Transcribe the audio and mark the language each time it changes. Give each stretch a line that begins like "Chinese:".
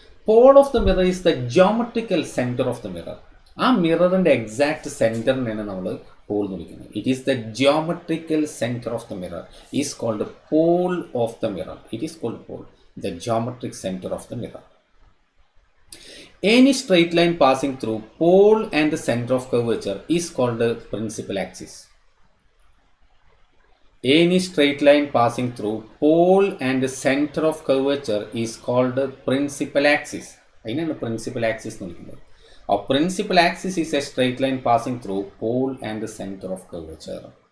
English: Pole of the mirror is the geometrical centre of the mirror.
Malayalam: ആ മിററിൻ്റെ exact സെൻറ്ററിനെയാണ് നമ്മൾ Paul എന്ന് വിളിക്കുന്നത്.
English: It is the geometrical centre of the mirror is called pole of the mirror. It is called pole, the geometric centre of the mirror. Any straight line passing through pole and the center of curvature is called the principal axis. Any straight line passing through pole and the center of curvature is called the principal axis.
Malayalam: അതിനാണ് principal axis എന്ന് വിളിക്കുന്നത്.
English: A principal axis is a straight line passing through pole and the center of curvature.